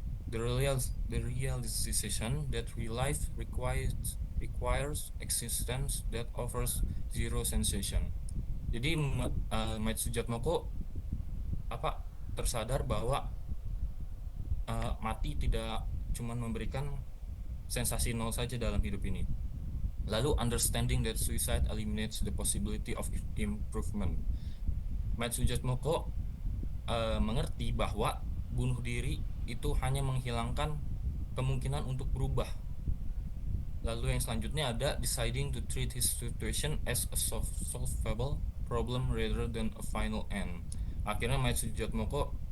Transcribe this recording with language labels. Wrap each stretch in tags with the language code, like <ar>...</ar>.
<en>The realization that real life requires existence that offers zero sensation.</en> <id>Jadi Mike Sujatmoko apa tersadar bahwa mati tidak cuma memberikan sensasi nol saja dalam hidup ini.</id> <en>Lalu understanding that suicide eliminates the possibility of improvement.</en> <id>Mike Sujatmoko mengerti bahwa bunuh diri itu hanya menghilangkan kemungkinan untuk berubah. Lalu yang selanjutnya ada</id> <en>deciding to treat his situation as a solvable problem rather than a final end.</en> <id>Akhirnya Mike Sujatmoko</id>